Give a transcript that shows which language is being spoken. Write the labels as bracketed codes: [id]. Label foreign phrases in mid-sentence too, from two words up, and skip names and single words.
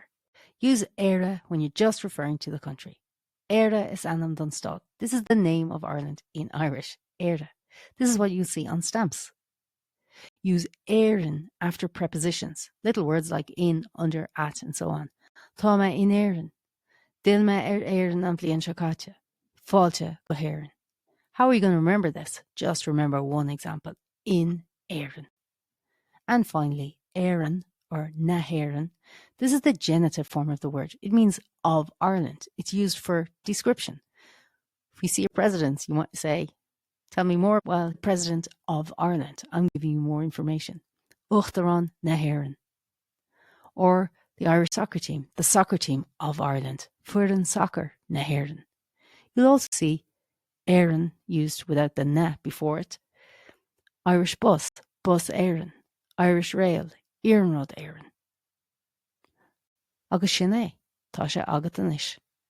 [en] Use Éire when you're just referring to the country. Éire is Annam Dunstall. This is the name of Ireland in Irish. Éire. This is what you see on stamps. Use Éirinn after prepositions, little words like in, under, at, and so on. [ga] Tá me in Éirinn. Dil me Éirinn an bhliain seo caite. Fáilte go hÉireann. [en] How are you going to remember this? Just remember one example. [ga] In Éirinn. [en] And finally, [ga] Éireann or na hÉireann. [en] This is the genitive form of the word. It means of Ireland. It's used for description. If we see a president, you want to say, tell me more. Well, President of Ireland. I'm giving you more information. [ga] Uachtarán na hÉireann. [en] Or the Irish soccer team, the soccer team of Ireland. [ga] Fuireann soccer na hÉireann. [en] You'll also see Éireann used without the na before it. Irish bus, bus Éireann. Irish rail, [ga] Iarnród Éireann. Agus sin é, tá sé agat anois.